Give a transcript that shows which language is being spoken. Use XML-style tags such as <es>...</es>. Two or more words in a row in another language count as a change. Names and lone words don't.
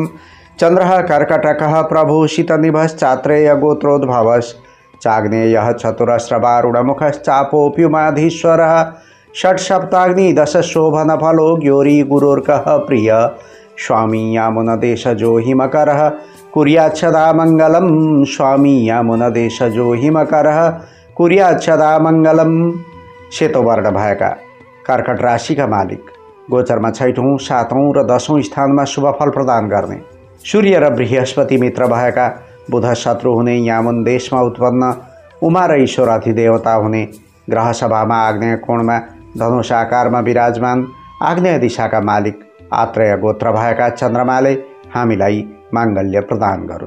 <sa>चन्द्रः कर्कटकः प्रभूषितनिभश्चात्रेयगोत्रोद्भवश्चाग्नेयः चतुरस्रवारुणमुखश्चापोऽप्युमाधीश्वरः। षट्सप्ताग्निदशशोभनफलो ज्ञोरी गुरोर्कः प्रिय स्वामी यामुनदेशजो हिमकरः कुर्याच्छदा मङ्गलं। स्वामी यामुनदेशजो हिमकरः कुर्याच्छदा मङ्गलम।</sa> <ne>सेतो वर्ण भएका कर्कट राशिका मालिक गोचरमा 6औं, 7औं र 10औं स्थानमा शुभफल प्रदान गर्ने। सूर्य र बृहस्पति मित्र भएका बुध शत्रु हुने यामुन देशमा उत्पन्न उमा र ईश्वर अधिदेवता हुने ग्रह सभामा आग्नेय कोणमा धनुष आकारमा विराजमान आग्नेय दिशाका मालिक आत्रेय गोत्र भएका चन्द्रमाले हामीलाई माङ्गल्य प्रदान गरून्।</ne>